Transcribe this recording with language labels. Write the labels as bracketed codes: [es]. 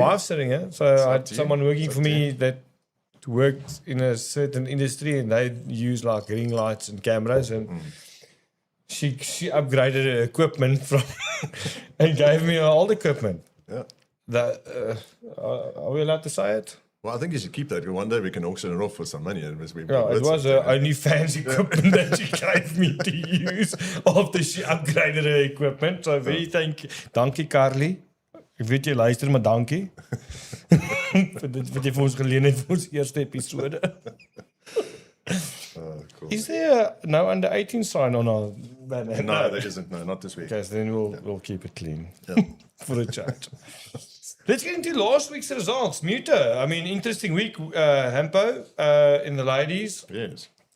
[en] wife's sitting here. So I had someone working for me that worked in a certain industry and they use like ring lights and cameras, and she upgraded her equipment from and gave me her old equipment. Yeah. That are we allowed to say it? Well, I think you should keep that. One day we can auction it off for some money. Yeah, it was her only fancy equipment that she gave me to use after she upgraded her equipment. So very dankie Carly. [af] Ek weet jy luister, maar dankie. vir dit wat jy vir ons geleen het vir ons eerste episode. [en] Cool. Is there no under 18 sign on our banner? No, there isn't. No, not this week. Okay, so then we'll keep it clean Yeah. for a chat. Let's get into last week's results. Muta, I mean, interesting week, Hampo, in the ladies. Yes.